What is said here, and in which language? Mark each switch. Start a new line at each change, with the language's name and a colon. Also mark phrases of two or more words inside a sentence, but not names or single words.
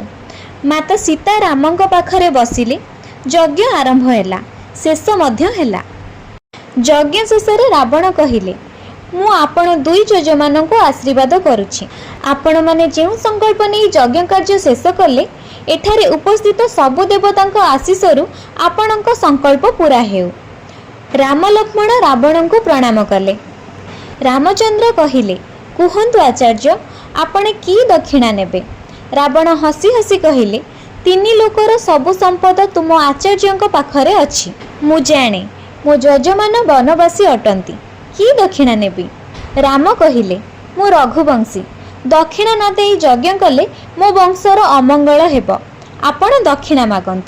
Odia: ମାତା ସୀତା ରାମଙ୍କ ପାଖରେ ବସିଲେ। ଯଜ୍ଞ ଆରମ୍ଭ ହେଲା, ଶେଷ ମଧ୍ୟ ହେଲା। ଯଜ୍ଞ ଶେଷରେ ରାବଣ କହିଲେ, ମୁ ଆପଣ ଦୁଇ ଯଜମାନ କୁ ଆଶୀର୍ବାଦ କରୁଛି। ଆପଣ ମାନେ ଯେଉଁ ସଙ୍କଳ୍ପ ନେଇ ଯଜ୍ଞ କାର୍ଯ୍ୟ ଶେଷ କଲେ, ଏଠାରେ ଉପସ୍ଥିତ ସବୁ ଦେବତାଙ୍କ ଆଶିଷରୁ ଆପଣଙ୍କ ସଙ୍କଳ୍ପ ପୂରା ହେଉ। ରାମ ଲକ୍ଷ୍ମଣ ରାବଣ କୁ ପ୍ରଣାମ କଲେ। ରାମଚନ୍ଦ୍ର କହିଲେ, କୁହନ୍ତୁ ଆଚାର୍ଯ୍ୟ, ଆପଣ କି ଦକ୍ଷିଣା ନେବେ? ରାବଣ ହସି ହସି କହିଲେ, 3 ଲୋକର ସବୁ ସମ୍ପଦ ତୁମ ଆଚାର୍ଯ୍ୟଙ୍କ ପାଖରେ ଅଛି। ମୁ ଜାଣେ ମୋ ଯଜମାନ ବନବାସୀ ଅଟନ୍ତି, କି ଦକ୍ଷିଣା ନେବି? ରାମ କହିଲେ, ମୁ ରଘୁବଂଶୀ, ଦକ୍ଷିଣା ନ ଦେଇ ଯଜ୍ଞ କଲେ ମୋ ବଂଶର ଅମଙ୍ଗଳ ହେବ, ଆପଣ ଦକ୍ଷିଣା ମାଗନ୍ତୁ।